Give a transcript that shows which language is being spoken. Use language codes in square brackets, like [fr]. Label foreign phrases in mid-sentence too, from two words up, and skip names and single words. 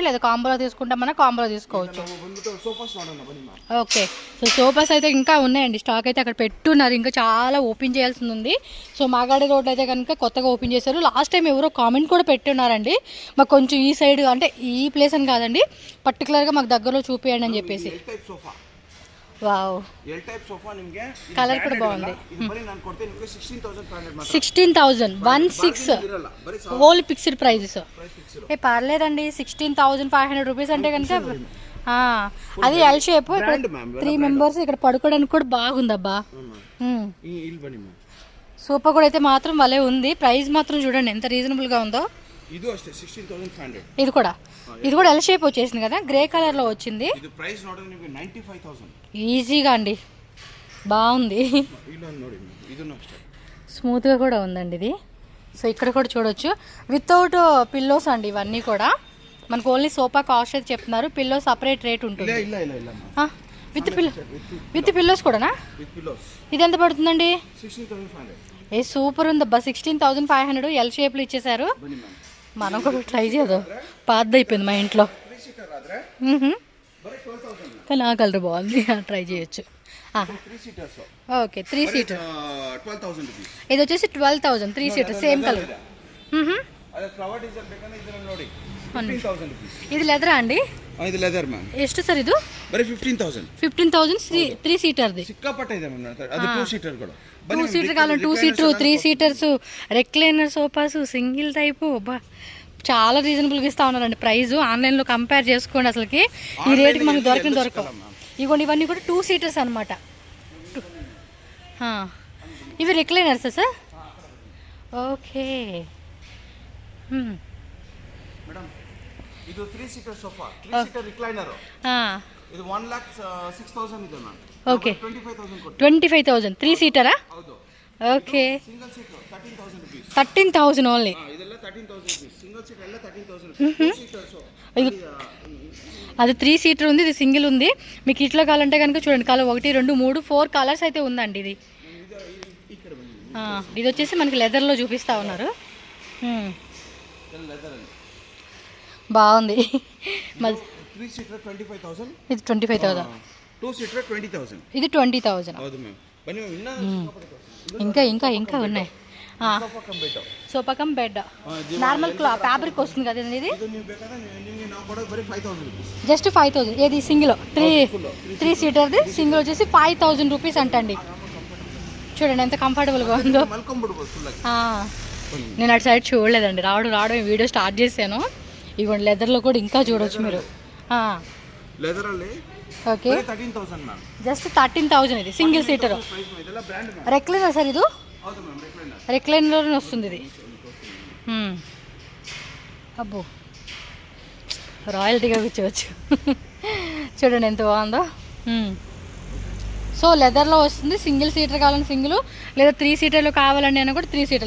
[te] లేదా కాంబోలో తీసుకుంటామన్నా కాంబోలో తీసుకోవచ్చు. [en] okay so sofas [te] అయితే ఇంకా ఉన్నాయండి, స్టాక్ అయితే అక్కడ పెట్టున్నారు, ఇంకా చాలా ఓపెన్ చేయాల్సింది ఉంది. సో మాగాడి రోడ్ అయితే కనుక కొత్తగా ఓపెన్ చేశారు. [en] last time [te] ఎవరో కామెంట్ కూడా పెట్టున్నారండి, మాకు కొంచెం ఈ సైడ్ అంటే ఈ ప్లేస్ అని కాదండి, పర్టికులర్గా మాకు దగ్గరలో చూపియండి అని చెప్పేసి. వావ్ [en] L type sofa నిಮಗೆ [te] కలర్ కూడా బాగుంది. [kn] ఇది బరి ನಾನು ಕೊಡ್ತೀನಿ ನಿಮಗೆ 16500 ಮಾತ್ರ. [en] 16000 whole fixed prices. [te] ఏ పర్లేదండి 16500 రూపీస్ అంటే కనుక అది [en] L shape. [te] 3 మెంబర్స్ ఇక్కడ పడుకోవడానికి కూడా బాగుందబ్బా. సోఫా కూడా అయితే మాత్రం భలే ఉంది. ప్రైస్ మాత్రం చూడండి ఎంత రీజనబుల్ గా ఉందో. ఇది అಷ್ಟೇ 16500. ఇది కూడా [en] L shape [te] వచ్చేసింది కదా, [en] grey color [te] లో వచ్చింది. ఇది [en] price note [te] నిಮಗೆ 95000 ఈజీగా అండి. బాగుంది, [kn] ಇಲ್ಲೊಂದು ನೋಡಿ ಇದನ್ನು ಅಷ್ಟೇ [te] స్మూత్గా కూడా ఉందండి ఇది. సో ఇక్కడ కూడా చూడొచ్చు [en] without pillows [te] అండి ఇవన్నీ కూడా. మనకు [en] only sofa cost [te] అయితే చెప్తున్నారు, [en] pillow separate rate [te] ఉంటుంది. [en] with pillows [te] కూడానా? ఇది ఎంత పడుతుందండి? ఏ సూపర్ ఉందబ్బా, 16,500 ఎల్ షేప్లో ఇచ్చేసారు. మనం కూడా ట్రై చేద్దాం, పాత అయిపోయింది మా ఇంట్లో కానీ ఆ కలర్ బాగుంది, ట్రై చేయొచ్చు. [en] okay 3 seater, [te] ఇది వచ్చేసి [en] 12,000 3 seater same color. [te] ఇది లెదరా అండి? ఇది [en] leather ma'am. [kn] ಎಷ್ಟು ಸರ್ ಇದು? ಬರೀ 15,000 3 ಸೀಟರ್ది. ಸಿಕ್ಕಾಪಟ್ಟೆ ಇದೆ ಮ್ಯಾಮ್, ಅದು 2 ಸೀಟರ್ ಕೂಡ. [en] 2 seater కావాలి, 2 seater 3 seaters, recliner sofas, single type. [te] చాలా రీజనబుల్గా ఇస్తా ఉన్నారండి ప్రైస్. ఆన్లైన్లో కంపేర్ చేసుకోండి, అసలుకి ఈ రేటుకి మనకు దొరకవు. ఇగోండి ఇవన్నీ కూడా 2 సీటర్స్ అనమాట. ఇవి రెక్లైనర్స్ సార్? ఓకే. [en] మేడం ಇದು 3 seater sofa, 3 seater recliner. [kn] ಇದು 1,06,000 ಇದೆ ಮ್ಯಾಮ್. [te] ఓకే [kn] 25,000 ಕೊಟ್ಟು. [te] 25,000 3 సీటరా? [kn] ಹೌದು. [te] ఓకే [en] single seater 13,000 rupees. [te] 13,000 ఓన్లీ. [en] ಇದೆಲ್ಲ 13,000 rupees. single seater ಎಲ್ಲ 13,000 rupees. 2 సీటర్స్. [te] అది 3 సీటర్ ఉంది, ఇది సింగిల్ ఉంది. మీకు ఇట్లా కావాలంటే కనుక చూడండి, కలర్ 1 2 3 4 కలర్స్ అయితే ఉందండి. ఇది ఇది వచ్చేసి మనకి లెదర్లో చూపిస్తా ఉన్నారు. బాగుంది. 3 సీటర్ 25,000, ఇది 25,000. 2 సీటర్ 20,000, ఇది 20,000. [kn] ಹೌದು ಮ್ಯಾಮ್. ಬನ್ನಿ [te] ఇంకా ఇంకా ఇంకా ఉన్నాయి. [en] sofa cum bed, normal fabric [te] వస్తుంది కదా ఇది. [kn] ಇದು ನೀವು ಬೇಕಾದ್ರೆ ನಿಮಗೆ ನಾವು ಕೊಡೋದು ಬರೀ 5,000 rupees. [te] జస్ట్ 5,000. ఏది సింగిల్ 3 సీటర్ది సింగిల్ వచ్చేసి 5,000 రూపీస్ అంటండి. చూడండి ఎంత కంఫర్టబుల్గా ఉందో. మల్కొంబుడుబోదు ఫుల్. నేను అటు సైడ్ చూడలేదండి, రావడం [en] video start [te] చేశాను. ఇవ్వండి లెదర్లో కూడా ఇంకా చూడొచ్చు మీరు. [kn] లెదర్ ಅಲ್ಲಿ [te] ఓకే 13,000 మ్యామ్. జస్ట్ 13,000 ఇది [en] single seater. [kn] ಇದೆಲ್ಲ ಬ್ರಾಂಡ್ ಮ್ಯಾಮ್. [te] రెక్లైనర్ సార్ ఇది? [kn] ಹೌದು ಮ್ಯಾಮ್, ರೆಕ್ಲೈನರ್. [te] రెక్లైనర్లోనే వస్తుంది ఇది. అబ్బో రాయల్టీగా కూర్చోవచ్చు. చూడండి ఎంత బాగుందో. సో లెదర్లో వస్తుంది. [en] single seater [te] కావాలని సింగిల్, లేదా 3 సీటర్లో కావాలండి అని కూడా 3 సీటర్లు.